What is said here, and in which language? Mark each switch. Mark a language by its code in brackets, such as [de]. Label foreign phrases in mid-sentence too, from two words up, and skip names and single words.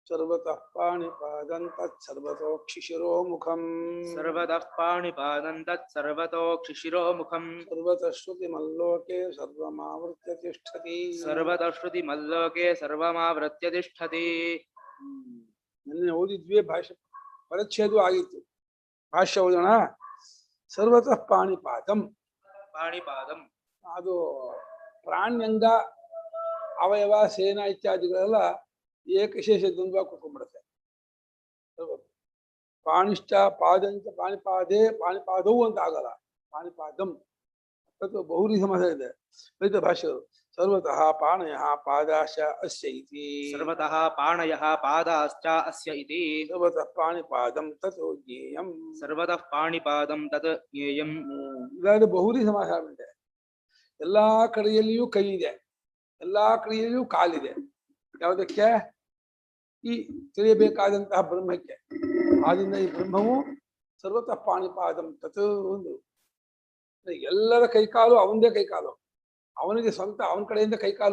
[sa] सर्वतः पाणिपादं तत्सर्वतोक्षिशिरोमुखम् सर्वतः पाणिपादं तत्सर्वतोक्षिशिरोमुखम् सर्वतः श्रुतिमल्लोके सर्वमावृत्य तिष्ठति सर्वतः श्रुतिमल्लोके सर्वमावृत्य तिष्ठति [kn] ನಿನ್ನೆ ಓದಿದ್ವಿ ಭಾಷೆ ಪರಿಚ್ಛೇದ ಆಗಿತ್ತು ಭಾಷ್ಯ ಓದೋಣ [sa] ಸರ್ವತಃ ಪಾಣಿಪಾದಂ [kn] ಪಾಣಿಪಾದಂ ಅದು ಪ್ರಾಣ್ಯಂಗ ಅವಯವ ಸೇನಾ ಇತ್ಯಾದಿಗಳೆಲ್ಲ ಏಕಶೇಷ ದ್ವಂದ್ವ ಕುತ್ಕೊಂಡ್ಬಿಡುತ್ತೆ [sa] ಪಾಣಿಶ್ಚ ಪಾದಂಚ ಪಾಣಿಪಾದೇ [kn] ಪಾಣಿಪಾದವು ಅಂತ ಆಗಲ್ಲ ಪಾಣಿಪಾದಂ ಅದು ಬಹುರಿ ಸಮಾಸ ಇದೆ ರೈತ ಭಾಷೆಗಳು [sa] ಸರ್ವತಃ ಪಾಣಯಃ ಪಾದಾಶ್ಚ ಅಸ್ಯ ಇತಿ ಸರ್ವತಃ ಪಾಣಯಃ ಪಾದಾಶ್ಚ ಅಸ್ಯ ಇತಿ ಸರ್ವತಃ ಪಾಣಿಪಾದಂ ತಥೋ ಜ್ಞೇಯಂ ಸರ್ವತಃ ಪಾಣಿಪಾದಂ ತತ್ ಜ್ಞೇಯಂ [kn] ಇದಾದ ಬಹುರಿ ಸಮಾಸ ಇದೆ ಎಲ್ಲಾ ಕಡೆಯಲ್ಲಿಯೂ ಕೈ ಇದೆ ಎಲ್ಲಾ ಕಡೆಯಲ್ಲಿಯೂ ಕಾಲಿದೆ ಯಾವುದಕ್ಕೆ ಈ ತಿಳಿಯಬೇಕಾದಂತಹ ಬ್ರಹ್ಮಕ್ಕೆ ಆದ್ರಿಂದ ಈ ಬ್ರಹ್ಮವು [sa] ಸರ್ವತಃ ಪಾಣಿಪಾದಂ ತತ್ [kn] ಒಂದು ಎಲ್ಲರ ಕೈಕಾಲು ಅವನದೇ ಕೈಕಾಲು ಅವನಿಗೆ ಸ್ವಂತ ಅವನ ಕಡೆಯಿಂದ ಕೈಕಾಲು